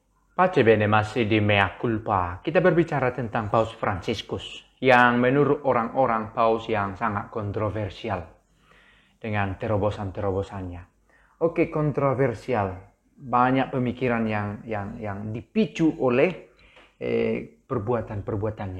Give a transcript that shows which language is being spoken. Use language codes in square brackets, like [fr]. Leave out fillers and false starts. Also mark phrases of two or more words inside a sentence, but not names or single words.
[it] Pace bene, [id] masih di [la] mea culpa. [id] Kita berbicara tentang Paus Fransiskus, yang menurut orang-orang paus yang sangat kontroversial dengan terobosan-terobosannya. Oke, kontroversial. Banyak pemikiran yang dipicu oleh perbuatan-perbuatannya.